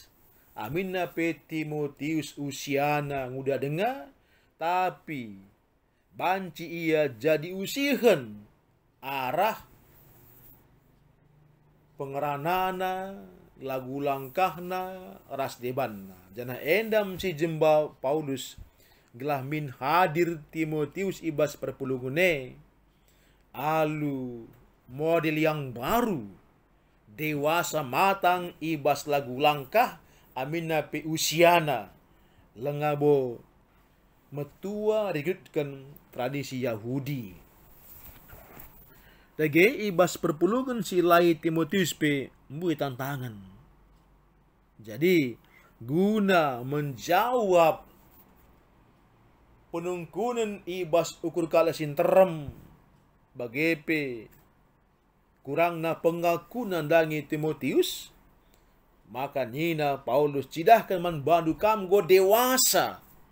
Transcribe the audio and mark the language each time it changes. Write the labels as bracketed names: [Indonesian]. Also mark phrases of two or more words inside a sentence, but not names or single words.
[Batak Karo] Aminna pe Timotius usiana nguda dengar, tapi banci ia jadi usihan arah pengeranana lagu langkahna ras debanna. Jana endam si jemba Paulus gelah min hadir Timotius ibas perpulungune alu [Indonesian] model yang baru dewasa matang [Batak Karo] ibas lagu langkah aminna pe usiana lengabo metua rikutkan tradisi Yahudi. Dage ibas perpulungan silai Timotius pe mbui tantangan. Jadi guna menjawab penungkunan ibas ukur kala sinterem bagepe kurangna pengakunan dangi Timotius, maka nina Paulus cidahkan man bandu kamgo dewasa